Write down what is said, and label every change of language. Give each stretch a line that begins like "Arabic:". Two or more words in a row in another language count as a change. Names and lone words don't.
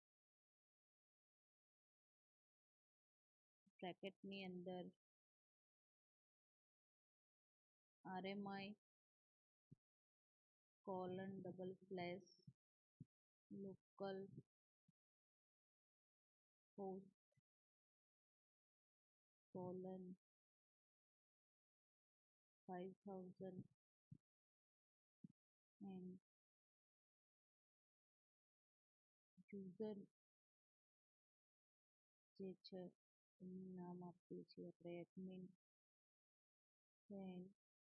Gujarati: બ્રેકેટની અંદર
English: RMI colon double slash local host colon 5000 and user
Gujarati: જે છે એનું નામ આપીએ છીએ આપણે
English: admin then